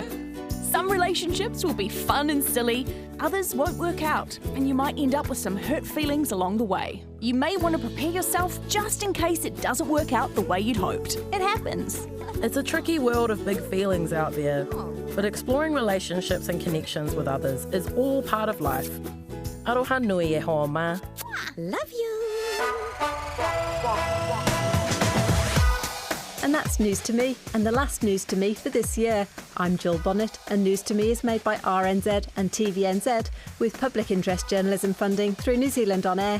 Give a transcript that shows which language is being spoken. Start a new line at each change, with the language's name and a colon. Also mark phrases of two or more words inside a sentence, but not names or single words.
English: Some relationships will be fun and silly, others won't work out, and you might end up with some hurt feelings along the way. You may want to prepare yourself just in case it doesn't work out the way you'd hoped. It happens. It's a tricky world of big feelings out there, but exploring relationships and connections with others is all part of life.
Māori: Aroha nui e hoa ma.
English: Love you. And that's News to Me, and the last News to Me for this year. I'm Jill Bonnet, and News to Me is made by RNZ and TVNZ with public interest journalism funding through New Zealand On Air.